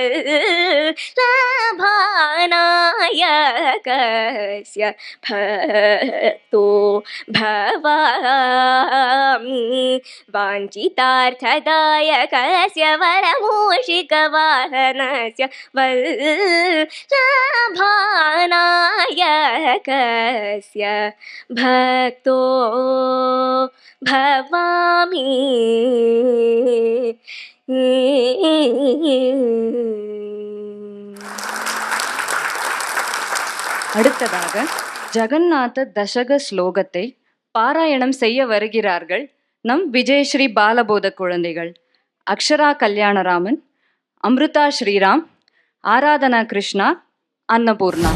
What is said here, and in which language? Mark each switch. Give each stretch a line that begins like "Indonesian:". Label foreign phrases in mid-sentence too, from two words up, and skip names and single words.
Sanskrit: वल्लभानायकस्य भक्तो भवामि वाञ्छितार्थदायकस्य वरमूषिकवाहनस्य वल्लभानायकस्य भक्तो भवामि.
Tamil: அடுத்ததாக ஜகநாத தசக ஸ்லோகத்தை பாராயணம் செய்ய வருகிறார்கள் நம் விஜயஸ்ரீ பாலபோத குழந்தைகள் அக்ஷரா கல்யாணராமன், அம்ருதா ஸ்ரீராம், ஆராதனா கிருஷ்ணா, அன்னபூர்ணா.